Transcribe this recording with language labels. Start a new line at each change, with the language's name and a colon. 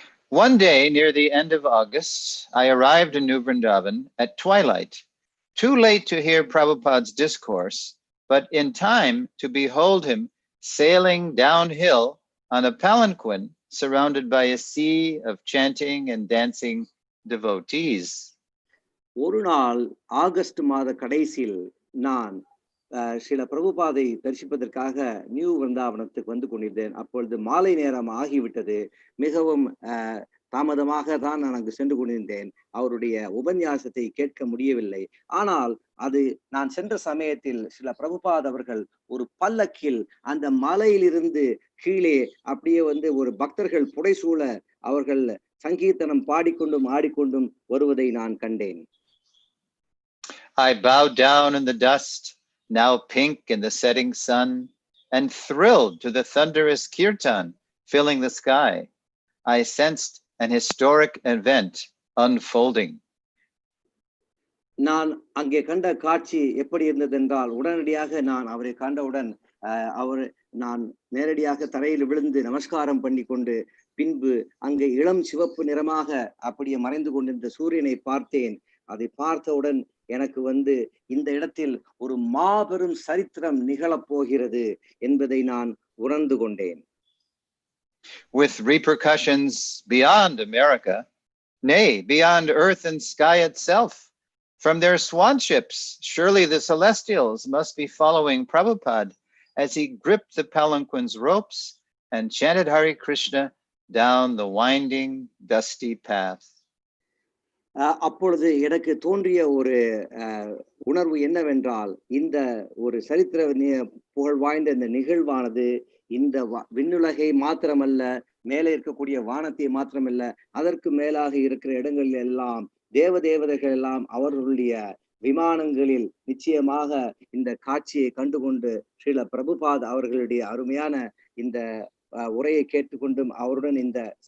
English: One day near the end of August, I arrived in New Vrindavan at twilight, too late to hear Prabhupada's discourse, but in time to behold him sailing downhill on a palanquin surrounded by a sea of chanting and dancing devotees.
Tamil: ஒரு நாள் August மாத கடைசியில் நான் சில பிரபுபாதை தரிசிப்பதற்காக new விருந்தாவனத்துக்கு வந்து கொண்டிருந்தேன். அப்பொழுது மாலை நேரம் ஆகிவிட்டது. மிகவும் தாமதமாக தான் நான் அங்கு சென்று கொண்டிருந்தேன். அவருடைய உபன்யாசத்தை கேட்க முடியவில்லை. ஆனால் அது நான் சென்ற சமயத்தில் சில பிரபுபாத் அவர்கள் ஒரு பல்லக்கில் அந்த மலையிலிருந்து கீழே அப்படியே வந்து ஒரு பக்தர்கள் புடைசூழ அவர்கள் சங்கீர்த்தனம் பாடிக்கொண்டும் ஆடிக்கொண்டும் வருவதை நான் கண்டேன்.
English: I bowed down in the dust, now pink in the setting sun, and thrilled to the thunderous kirtan filling the sky. I sensed an historic event unfolding.
Tamil: நான் அங்கே கண்ட காட்சி எப்படி இருந்தது என்றால், உடனடியாக நான் அவரை கண்டவுடன் நான் நேரடியாக தரையில் விழுந்து நமஸ்காரம் பண்ணி கொண்டு, பின்பு அங்கே இளம் சிவப்பு நிறமாக அப்படியே மறைந்து கொண்டிருந்த சூரியனை பார்த்தேன். அதை பார்த்தவுடன் எனக்கு வந்து இந்த இடத்தில் ஒரு மாபெரும் சரித்திரம் நிகழப் போகிறது என்பதை நான் உணர்ந்து கொண்டேன்.
English: With repercussions beyond America, nay, beyond earth and sky itself, from their swanships, surely the celestials must be following Prabhupada as he gripped the palanquin's ropes and chanted Hare Krishna down the winding, dusty path.
Tamil: அப்பொழுது எனக்கு தோன்றிய ஒரு உணர்வு என்னவென்றால், இந்த ஒரு சரித்திர புகழ் வாய்ந்த இந்த நிகழ்வானது இந்த விண்ணுலகை மாத்திரமல்ல, மேலே இருக்கக்கூடிய வானத்தை மாத்திரமல்ல, அதற்கு மேலாக இருக்கிற இடங்களில் எல்லாம் தேவதேவதைகள் எல்லாம் அவர்களுடைய விமானங்களில் நிச்சயமாக இந்த காட்சியை கண்டுகொண்டு ஸ்ரீல பிரபுபாத் அவர்களுடைய அருமையான இந்த உரையை கேட்டுக்கொண்டும் அவருடன் இந்த